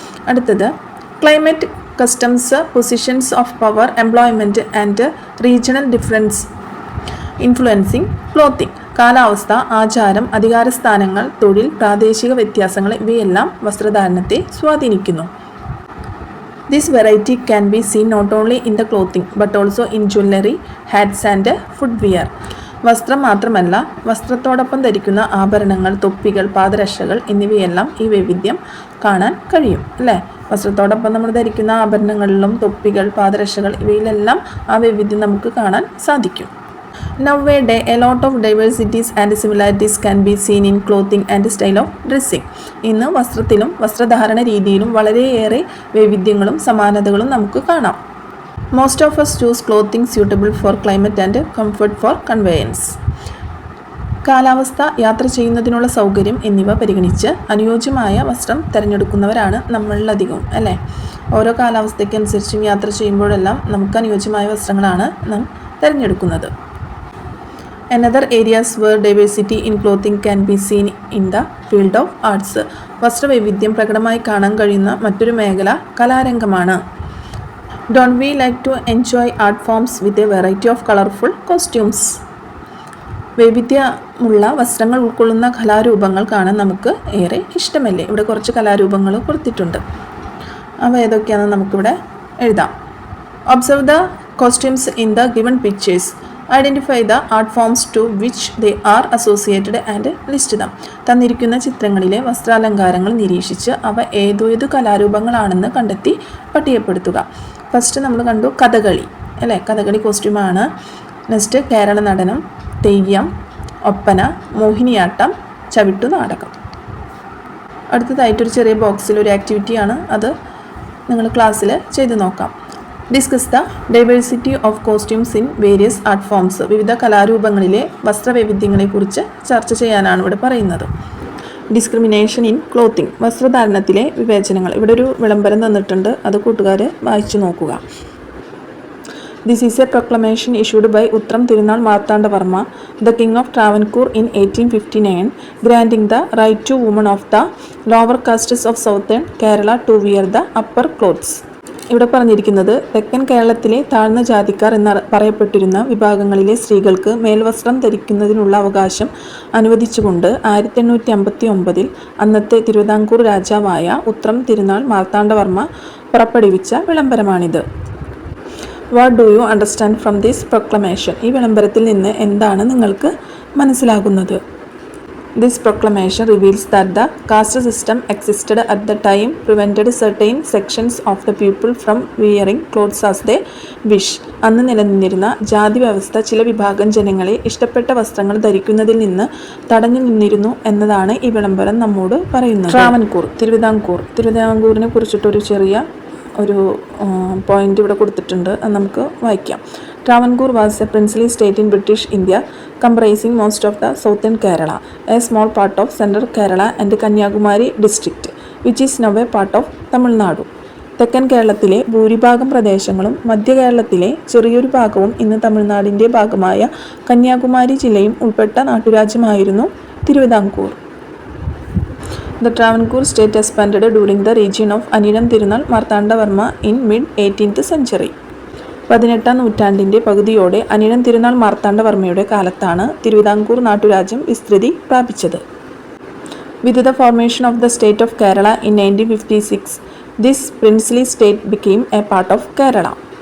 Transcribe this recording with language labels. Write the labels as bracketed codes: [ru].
[en] അടുത്തത് climate, customs, positions of power, employment and regional difference influencing clothing. [ml] കാലാവസ്ഥ, ആചാരം, അധികാരസ്ഥാനങ്ങൾ, തൊഴിൽ, പ്രാദേശിക വ്യത്യാസങ്ങൾ ഇവയെല്ലാം വസ്ത്രധാരണത്തെ സ്വാധീനിക്കുന്നു. [en] This variety can be seen not only in the clothing but also in jewelry, hats and footwear. [ml] വസ്ത്രം മാത്രമല്ല, വസ്ത്രത്തോടൊപ്പം ധരിക്കുന്ന ആഭരണങ്ങൾ, തൊപ്പികൾ, പാദരക്ഷകൾ എന്നിവയെല്ലാം ഈ വൈവിധ്യം കാണാൻ കഴിയും അല്ലേ? വസ്ത്രത്തോടൊപ്പം നമ്മൾ ധരിക്കുന്ന ആഭരണങ്ങളിലും തൊപ്പികൾ, പാദരക്ഷകൾ ഇവയിലെല്ലാം ആ വൈവിധ്യം നമുക്ക് കാണാൻ സാധിക്കും. [en] Nowadays, a lot of diversities and similarities can be seen in clothing and style of dressing. [ml] ഇന്ന് വസ്ത്രത്തിലും വസ്ത്രധാരണ രീതിയിലും വളരെയേറെ വൈവിധ്യങ്ങളും സമാനതകളും നമുക്ക് കാണാം. [en] Most of us choose clothing suitable for climate and comfort for conveyance. [ml] കാലാവസ്ഥ, യാത്ര ചെയ്യുന്നതിനുള്ള സൗകര്യം എന്നിവ പരിഗണിച്ച് അനുയോജ്യമായ വസ്ത്രം തിരഞ്ഞെടുക്കുന്നവരാണ് നമ്മളിലധികവും അല്ലേ? ഓരോ കാലാവസ്ഥയ്ക്കനുസരിച്ചും യാത്ര ചെയ്യുമ്പോഴെല്ലാം നമുക്ക് അനുയോജ്യമായ വസ്ത്രങ്ങളാണ് നാം തിരഞ്ഞെടുക്കുന്നത്. [en] Another areas where diversity in clothing can be seen in the field of arts. [ml] വസ്ത്രവൈവിധ്യം പ്രകടമായി കാണാൻ കഴിയുന്ന മറ്റൊരു മേഖല കലാരംഗമാണ്. [en] Don't we like to enjoy art forms with a variety of colorful costumes? [ml] വൈവിധ്യമുള്ള വസ്ത്രങ്ങൾ ഉൾക്കൊള്ളുന്ന കലാരൂപങ്ങൾ കാണാൻ നമുക്ക് ഏറെ ഇഷ്ടമല്ലേ? ഇവിടെ കുറച്ച് കലാരൂപങ്ങൾ കൊടുത്തിട്ടുണ്ട്. അവ ഏതൊക്കെയാണെന്ന് നമുക്കിവിടെ എഴുതാം. [en] Observe the costumes in the given pictures. Identify the art forms to which they are associated and list them. [ml] തന്നിരിക്കുന്ന ചിത്രങ്ങളിലെ വസ്ത്രാലങ്കാരങ്ങൾ നിരീക്ഷിച്ച് അവ ഏതേതു കലാരൂപങ്ങളാണെന്ന് കണ്ടെത്തി പട്ടികപ്പെടുത്തുക. ഫസ്റ്റ് നമ്മൾ കണ്ടു കഥകളി അല്ലേ? കഥകളി കോസ്റ്റ്യൂമാണ്. നെക്സ്റ്റ് കേരള നടനം, തെയ്യം, ഒപ്പന, മോഹിനിയാട്ടം, ചവിട്ടുനാടകം. അടുത്തതായിട്ടൊരു ചെറിയ ബോക്സിൽ ഒരു ആക്ടിവിറ്റിയാണ്, അത് നിങ്ങൾ ക്ലാസ്സിൽ ചെയ്ത് നോക്കാം. [en] Discuss the diversity of costumes in various art forms. [ml] വിവിധ കലാരൂപങ്ങളിലെ വസ്ത്രവൈവിധ്യങ്ങളെക്കുറിച്ച് ചർച്ച ചെയ്യാനാണ് ഇവിടെ പറയുന്നത്. [en] Discrimination in clothing. [ml] വസ്ത്രധാരണത്തിലെ വിവേചനങ്ങൾ. ഇവിടെ ഒരു വിളംബരം തന്നിട്ടുണ്ട്, അത് കൂട്ടുകാർ വായിച്ചു നോക്കുക. [en] This is a proclamation issued by Uttram Tirunal Marthandavarma, the King of Travancore in 1859, granting the right to women of the lower castes of southern Kerala to wear the upper clothes. [ml] ഇവിടെ പറഞ്ഞിരിക്കുന്നത് തെക്കൻ കേരളത്തിലെ താഴ്ന്ന ജാതിക്കാർ എന്ന് പറയപ്പെട്ടിരുന്ന വിഭാഗങ്ങളിലെ സ്ത്രീകൾക്ക് മേൽവസ്ത്രം ധരിക്കുന്നതിനുള്ള അവകാശം അനുവദിച്ചുകൊണ്ട് 1859 അന്നത്തെ തിരുവിതാംകൂർ രാജാവായ ഉത്രം തിരുനാൾ മാർത്താണ്ഡവർമ്മ പുറപ്പെടുവിച്ച വിളംബരമാണിത്. [en] What do you understand from this proclamation? [ml] ഈ വിളംബരത്തിൽ നിന്ന് എന്താണ് നിങ്ങൾക്ക് മനസ്സിലാകുന്നത്? [en] This proclamation reveals that the caste system existed at the time prevented certain sections of the people from wearing clothes as they wish. [ml] അന്ന് നിലനിന്നിരുന്ന ജാതി വ്യവസ്ഥ ചില വിഭാഗം ജനങ്ങളെ ഇഷ്ടപ്പെട്ട വസ്ത്രങ്ങൾ ധരിക്കുന്നതിൽ നിന്ന് തടഞ്ഞു നിന്നിരുന്നു എന്നതാണ് ഈ വിളംബരം നമ്മോട് പറയുന്നത്. ട്രാവൻകൂർ, തിരുവിതാംകൂറിനെ കുറിച്ചിട്ടൊരു ചെറിയ ഒരു പോയിന്റ് ഇവിടെ കൊടുത്തിട്ടുണ്ട്, അത് നമുക്ക് വായിക്കാം. [en] Travancore was a princely state in British India, comprising most of the southern Kerala, a small part of central Kerala and Kanyakumari district, which is now a part of Tamil Nadu. [ml] തെക്കൻ കേരളത്തിലെ ഭൂരിഭാഗം പ്രദേശങ്ങളും മധ്യ കേരളത്തിലെ ചെറിയൊരു ഭാഗവും ഇന്ന് തമിഴ്നാടിൻ്റെ ഭാഗമായ കന്യാകുമാരി ജില്ലയും ഉൾപ്പെട്ട നാട്ടുരാജ്യമായിരുന്നു Thiruvithamkoor. [en] The Travancore state expanded during the reign of Aniram Tirunal Marthandavarma in mid-18th century. [ml] 18ാം നൂറ്റാണ്ടിൻ്റെ പകുതിയോടെ അനിഴം തിരുനാൾ മാർത്താണ്ഡവർമ്മയുടെ കാലത്താണ് തിരുവിതാംകൂർ നാട്ടുരാജ്യം വിസ്തൃതി പ്രാപിച്ചത്. [en] With the formation of the state of Kerala in 1956, this princely state became a part of Kerala.